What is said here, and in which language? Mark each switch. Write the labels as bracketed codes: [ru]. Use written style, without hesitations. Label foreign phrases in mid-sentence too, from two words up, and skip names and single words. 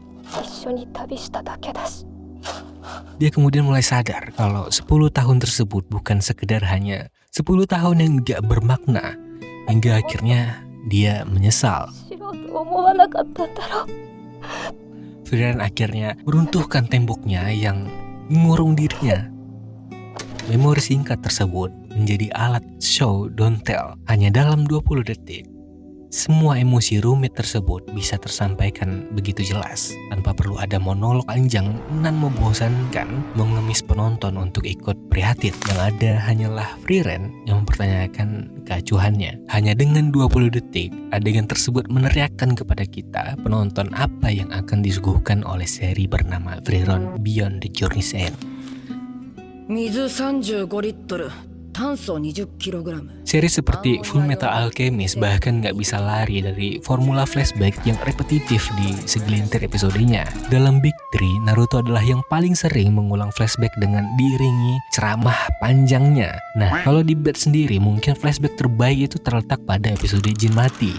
[id] Dia kemudian mulai sadar kalau 10 tahun tersebut bukan sekedar hanya 10 tahun yang gak bermakna. Hingga akhirnya dia menyesal. Frieren akhirnya meruntuhkan temboknya yang mengurung dirinya. Memori singkat tersebut menjadi alat [en] show don't tell. [id] Hanya dalam 20 detik, semua emosi rumit tersebut bisa tersampaikan begitu jelas, tanpa perlu ada monolog panjang nan membosankan mengemis penonton untuk ikut prihatin. Yang ada hanyalah Frieren yang mempertanyakan keacuhannya. Hanya dengan 20 detik, adegan tersebut meneriakkan kepada kita, penonton, apa yang akan disuguhkan oleh seri bernama Frieren Beyond the Journey's End. [ja] 水35リットル、炭素20キログラム。 [id] Seri seperti Full Metal Alchemist bahkan nggak bisa lari dari formula flashback yang repetitif di segelintir episodenya. Dalam Big Three, Naruto adalah yang paling sering mengulang flashback dengan diiringi ceramah panjangnya. Nah, kalau di Bad sendiri, mungkin flashback terbaik itu terletak pada episode Jin mati.